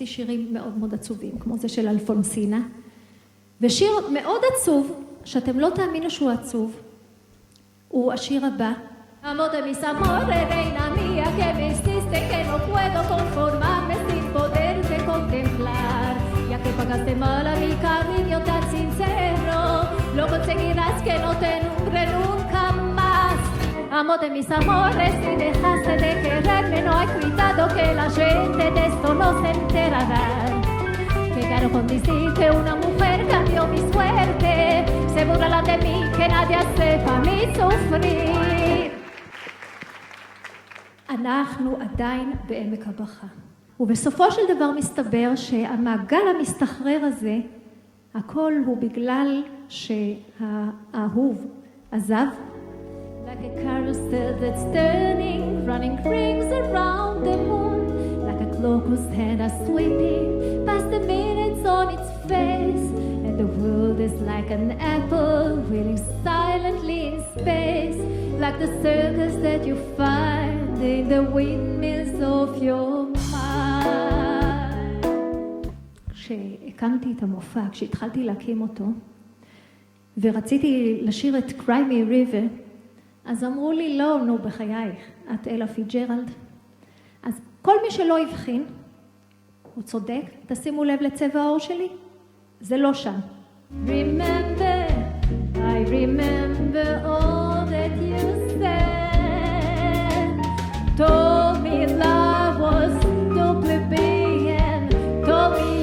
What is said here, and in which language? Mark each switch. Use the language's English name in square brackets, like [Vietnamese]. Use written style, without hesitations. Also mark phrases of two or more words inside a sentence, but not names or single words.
[Hebrew] שירים מאוד מאוד עצובים, כמו זה של אלפונסינה, ושיר מאוד עצוב, שאתם לא תאמינו שהוא עצוב, הוא השיר הבא. [Spanish] Amor de mis amores, reina mía, que me hiciste que no puedo conformarme sin poderte contemplar. Ya que pagaste mal a mi cariño tan sincero, lo conseguirás que no te nombre nunca más. Amor de mis amores, si dejaste de quererme, no hay cuidado que la gente de esto no se enterará. Llegaron con decir que una mujer cambió mi suerte, se burlarán de mí, que nadie sepa mi sufrir. [Hebrew] אנחנו עדיין בעמק הבכה. ובסופו של דבר מסתבר שהמעגל המסתחרר הזה, הכל הוא בגלל שהאהוב עזב. [English] Like a carousel that's turning, running rings around the moon, like a clock whose hands are sweeping past the minutes on its face, and the world is like an apple wheeling silently in space, like the circus that you find in the windmills of your mind. [Hebrew] כשהקמתי את המופע, כשהתחלתי להקים אותו, ורציתי לשיר את Cry Me River, אז אמרו לי, לא, נו, בחייך, את אלה פיג'רלד. אז כל מי שלא הבחין, הוא צודק, תשימו לב לצבע העור שלי, זה לא שם. [English] Remember, I remember all that you said. Told me love was to plebeian, told